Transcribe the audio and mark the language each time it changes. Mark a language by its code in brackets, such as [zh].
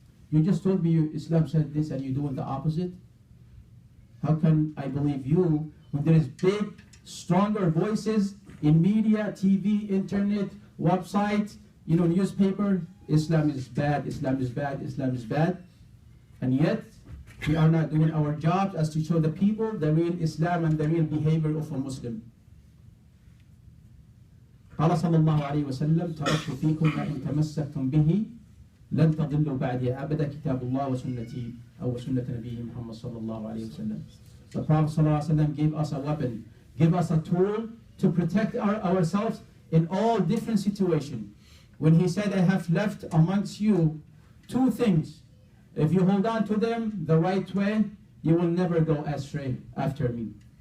[en] You just told me Islam said this and you're doing the opposite. How can I believe you when there is big, stronger voices in media, TV, internet, website, newspaper? Islam is bad, Islam is bad, Islam is bad. And yet, we are not doing our job as to show the people the real Islam and the real behavior of a Muslim. [ar] قال صلى الله عليه وسلم تركت فيكم ما إن تمسكتم به لن تضلوا بعدي أبدا كتاب الله وسنتي أو سنة نبيه محمد صلى الله عليه وسلم. [en] The Prophet [ar] صلى الله عليه وسلم [en] gave us a weapon, gave us a tool to protect ourselves in all different situations. When he said, I have left amongst you two things. If you hold on to them the right way, you will never go astray after me.